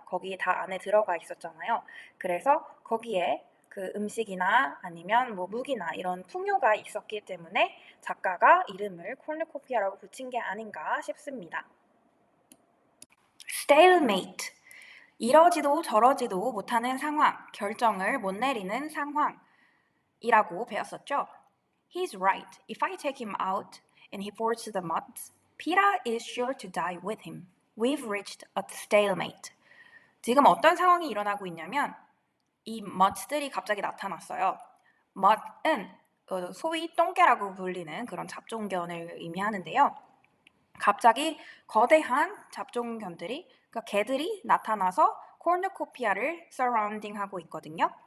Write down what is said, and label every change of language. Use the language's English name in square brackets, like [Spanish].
[Korean] 거기 다 안에 들어가 있었잖아요. 그래서 거기에 그 음식이나 아니면 뭐 무기나 이런 풍요가 있었기 때문에 작가가 이름을 코르누코피아라고 붙인 게 아닌가 싶습니다. [English] stalemate. [Korean] 이러지도 저러지도 못하는 상황, 결정을 못 내리는 상황. 이라고 배웠었죠. [English] He's right. If I take him out and he falls to the mud, Pita is sure to die with him. We've reached a stalemate. [Korean] 지금 어떤 상황이 일어나고 있냐면 이 mud들이 갑자기 나타났어요. mud은 소위 똥개라고 불리는 그런 잡종견을 의미하는데요. 갑자기 거대한 잡종견들이 그러니까 개들이 나타나서 코르누코피아를 서라운딩하고 있거든요.